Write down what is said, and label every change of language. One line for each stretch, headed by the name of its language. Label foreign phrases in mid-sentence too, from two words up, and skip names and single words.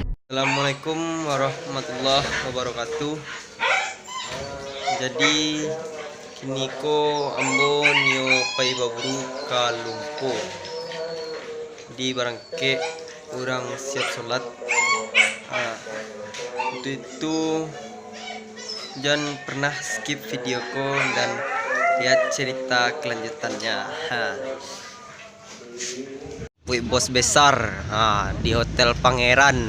Arabic: السلام عليكم ورحمة الله وبركاته.
Minangkabau: Jadi kini ko ambo nio pai baburu kalumpo di barangke orang siap sholat.
Indonesian: Untuk itu jangan pernah skip videoku dan lihat cerita kelanjutannya. Wih, bos besar di Hotel Pangeran.